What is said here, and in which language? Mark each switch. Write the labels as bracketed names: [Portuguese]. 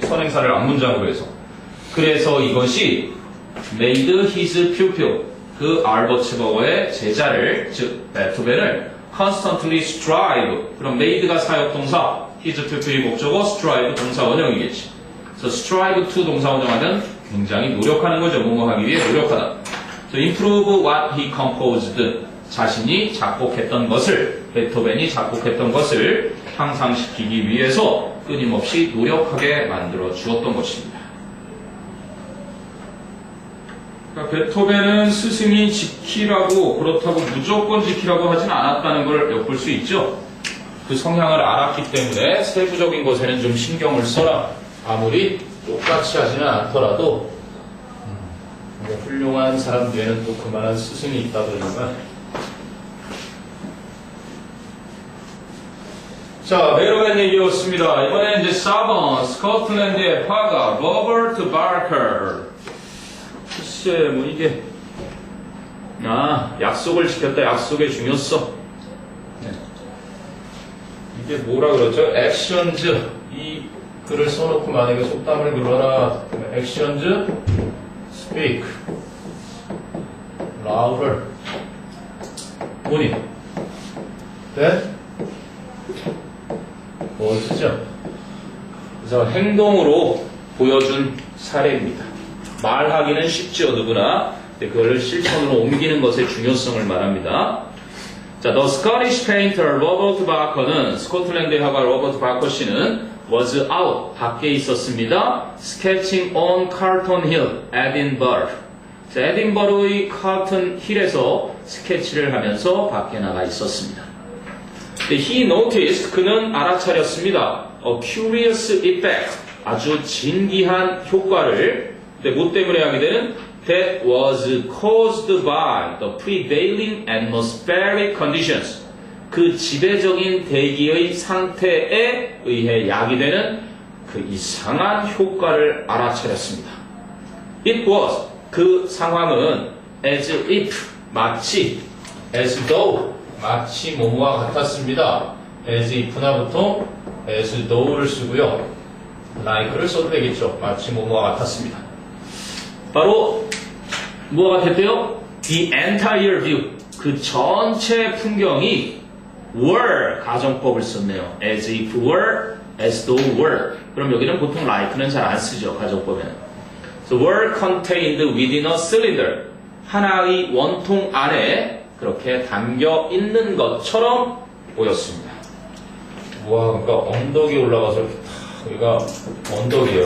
[Korean] 선행사를 앞문장으로 해서. 그래서 이것이 [English] made his pupil, [Korean] 그 알버츠버거의 제자를, 즉 베토벤을 [English] constantly strive. [Korean] 그럼 made가 사역동사, his pupil이 목적어, strive 동사 원형이겠지. 그래서 strive to 동사 원형하면 굉장히 노력하는 거죠. 뭐뭐 하기 위해 노력하다. [English] So improve what he composed. [Korean] 자신이 작곡했던 것을, 베토벤이 작곡했던 것을 향상시키기 위해서 끊임없이 노력하게 만들어 주었던 것입니다. 그러니까 베토벤은 스승이 지키라고, 그렇다고 무조건 지키라고 하진 않았다는 걸 엿볼 수 있죠. 그 성향을 알았기 때문에 세부적인 것에는 좀 신경을 써라. 아무리 똑같이 하지는 않더라도 훌륭한 사람 뒤에는 또 그만한 스승이 있다 그러니까. 자, 메로겐 얘기였습니다. 이번에는 이제 4번, 스코틀랜드의 화가, 로버트 바커. 글쎄, 뭐 이게, 약속을 지켰다, 약속의 중요성. 네. 이게 뭐라 그러죠? 액션즈. 이 글을 써놓고 만약에 속담을 그려라. [English] 액션즈, speak, louder. [Korean] 뭐니? That? [English] words죠. [Korean] 그래서 행동으로 보여준 사례입니다. 말하기는 쉽죠, 누구나. 근데 그걸 실천으로 옮기는 것의 중요성을 말합니다. 자, [English] The Scottish painter Robert Barker [Korean] 는 스코틀랜드의 화가 로버트 바커 씨는 [English] was out, [Korean] 밖에 있었습니다. [English] sketching on Carlton Hill, Edinburgh. [Korean] 자, 에딘버러의 칼튼 힐에서 스케치를 하면서 밖에 나가 있었습니다. [English] He noticed, [Korean] 그는 알아차렸습니다. [English] A curious effect, [Korean] 아주 진기한 효과를. 근데 뭐 때문에 하게 되는? [English] That was caused by the prevailing atmospheric conditions. [Korean] 그 지배적인 대기의 상태에 의해 야기되는 그 이상한 효과를 알아차렸습니다. It was, 그 상황은 as if, 마치, as though, 마치 뭐뭐와 같았습니다. as if나 보통 as though를 쓰고요. like를 써도 되겠죠. 마치 뭐뭐와 같았습니다. 바로 뭐가 같았대요? The entire view, 그 전체 풍경이 were, 가정법을 썼네요. [English] as if were, as though were. [Korean] 그럼 여기는 보통 like는 잘 안 쓰죠, 가정법에는. [English] So were contained within a cylinder, [Korean] 하나의 원통 안에 그렇게 담겨 있는 것처럼 보였습니다. 와, 그러니까 언덕에 올라가서 이렇게 탁, 여기가 언덕이에요.